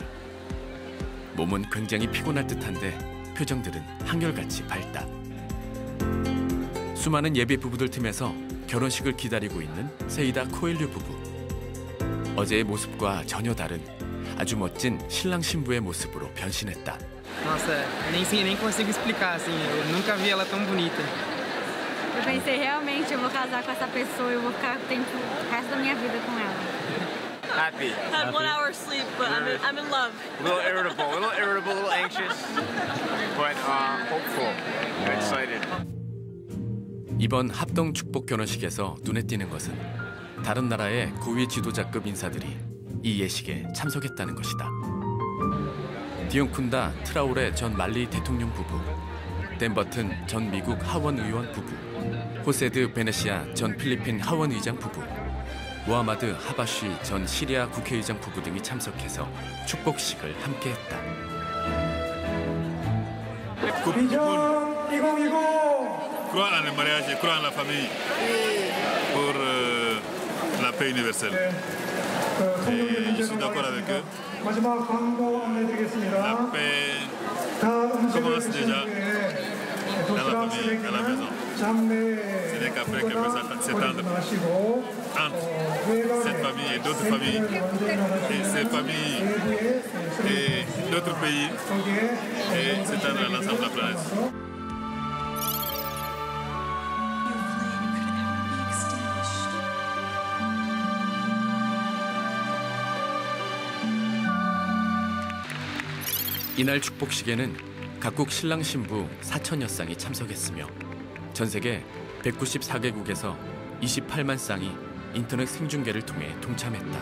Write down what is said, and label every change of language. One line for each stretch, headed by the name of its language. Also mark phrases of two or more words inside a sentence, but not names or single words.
Korean: 몸은 굉장히 피곤할 듯한데 표정들은 한결같이 밝다. 수많은 예비 부부들 틈에서 결혼식을 기다리고 있는 세이다 코엘류 부부. 어제의 모습과 전혀 darin 아주 멋진 신랑 신부의 mo습으로 변신했다.
Portuguese: Nossa, nem consigo explicar assim. Eu nunca vi ela tão bonita. Eu pensei realmente eu vou casar com essa pessoa, eu vou ficar o resto da minha vida com ela.
English: Happy. Had 1 hour sleep, but I'm in love. A little irritable, a little anxious, but hopeful, excited.
Korean: 이번 합동 축복 결혼식에서 눈에 띄는 것은 다른 나라의 고위 지도자급 인사들이 이 예식에 참석했다는 것이다. 디옹쿤다 트라오레 전 말리 대통령 부부, 댄 버튼 전 미국 하원 의원 부부, 호세드 베네시아 전 필리핀 하원 의장 부부, 무하마드 하바쉬 전 시리아 국회의장 부부 등이 참석해서 축복식을 함께했다.
French: Croire en le mariage et croire en la famille pour la paix universelle. Et je suis d'accord avec eux. La paix commence déjà dans la famille, dans la maison. Ce n'est qu'après qu'elle peut s'étendre entre cette famille et d'autres familles, et ces familles et d'autres pays, et s'étendre à l'ensemble de la planète.
Korean: 이날 축복식에는 각국 신랑 신부 4천여 쌍이 참석했으며 전 세계 194개국에서 28만 쌍이 인터넷 생중계를 통해 동참했다.